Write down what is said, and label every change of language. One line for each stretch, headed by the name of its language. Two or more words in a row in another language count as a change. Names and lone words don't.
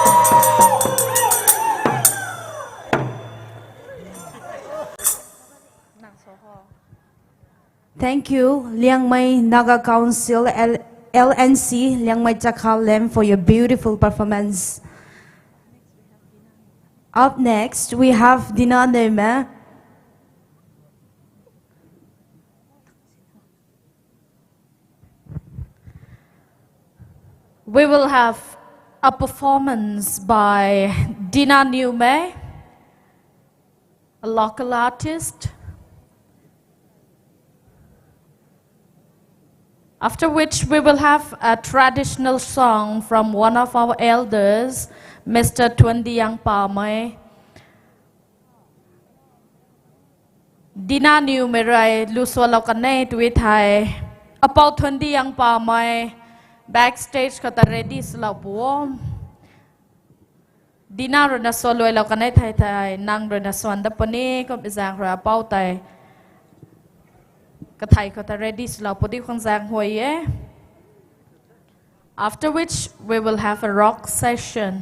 English: Thank you, Liang Mai Naga Council LNC, Liang Mai Chakhal Lem, for your beautiful performance. Up next, we have Dina Neume. We will have a performance by Dina Neume, a local artist. After which we will have a traditional song from one of our elders, Mr. Tuandiang Pamay.
Liangmai Naga: Dina Neume rai luswalaw kanay tuwi thai. Apaw Tuandiang Pamay backstage kata ready slaw buom. Dina ro na solo law kanay thai thai nang ro na swanda pani ko bizang ra apaw tai.
English: After which we will have a rock session.